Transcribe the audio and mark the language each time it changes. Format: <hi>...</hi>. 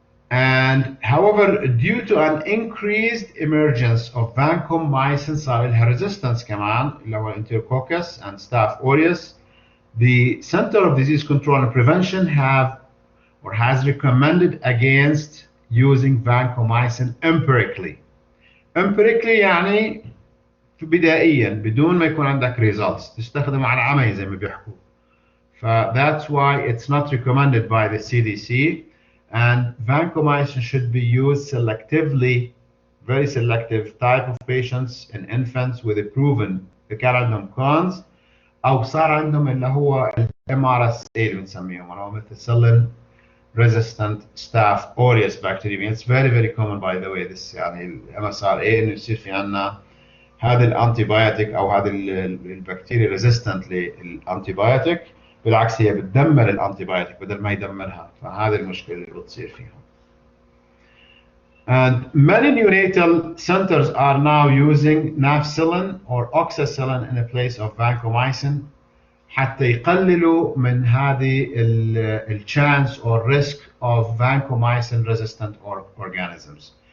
<en>And however, due to an increased emergence of vancomycin</en> <ar>صار لها</ar> <en>resistance</en> <ar>كمان اللي هو</ar> <en>Enterococcus and Staph aureus, the Center of Disease Control and Prevention has recommended against using vancomycin empirically.</en> <ar>Empirically يعني بدائيا بدون ما يكون عندك results، تستخدم على عمي زي ما بيحكوا.</ar> <en>That's why it's not recommended by the CDC, and vancomycin should be used selectively, very selective type of patients in infants with a proven</en> <ar>كان عندهم</ar> <en>cons</en> <ar>أو صار عندهم اللي هو</ar> <en>MRSA</en> <ar>اللي بنسميهم اللي هو</ar> <en>methicillin resistant Staph aureus bacteremia. It's very very common by the way this</en> <ar>يعني MSRA إنه يصير في عنا هذا الانتيبيوتيك او هذا البكتيريا ريزيستنت للانتيبيوتيك، بالعكس هي بتدمر الانتيبيوتيك بدل ما يدمرها، فهذه المشكله اللي بتصير فيهم.</ar> <en>And many neonatal centers are now using nafcillin or oxacillin in the place of vancomycin</en> <ar>حتى يقللوا من هذه</ar> <en>الchance or risk of vancomycin resistant organisms.</en>